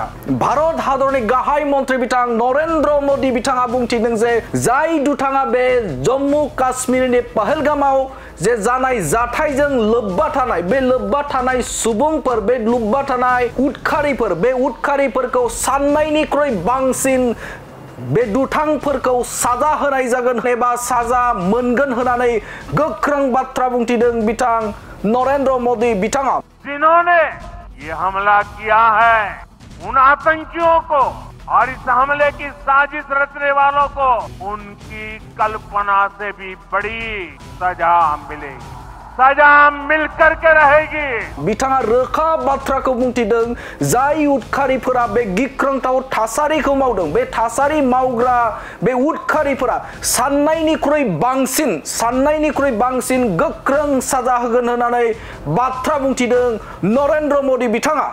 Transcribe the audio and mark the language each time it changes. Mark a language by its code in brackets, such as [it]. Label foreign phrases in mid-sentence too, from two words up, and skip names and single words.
[brx] भारत हादरनि गाहाय मन्त्रि बिथां नरेन्द्र मोदी बिथाङा बुंथिदों जे जाय दुथाङा बे जम्मू काश्मीरनि पहलगामाव जे जानाय जाथायजों लोब्बा थानाय बे लोब्बा थानाय सुबुंफोर बे लोब्बा थानाय उदखारिफोर बे उदखारिफोरखौ साननायनिख्रुइ बांसिन बे दुथांफोरखौ साजा होनाय जागोन एबा साजा मोनगोन होननानै गोख्रों बाथ्रा बुंथिदों बिथां नरेन्द्र मोदी बिथाङा। [hi] जिन्होंने ये हमला किया है उन आतंकियों को और इस हमले की साजिश रचने वालों को उनकी कल्पना से भी बड़ी सजा मिलेगी, सजा मिलकर के रहेगी। [brx] बिथाङा रोखा बाथ्राखौ बुंथिदों जाय उदखारिफोरा बे गिख्रंथाव थासारिखौ मावदों बे थासारि मावग्रा बे उदखारिफोरा साननायनिख्रुइ बांसिन गोख्रों साजा होगोन होननानै बाथ्रा बुंथिदों नरेन्द्र मोदी बिथाङा।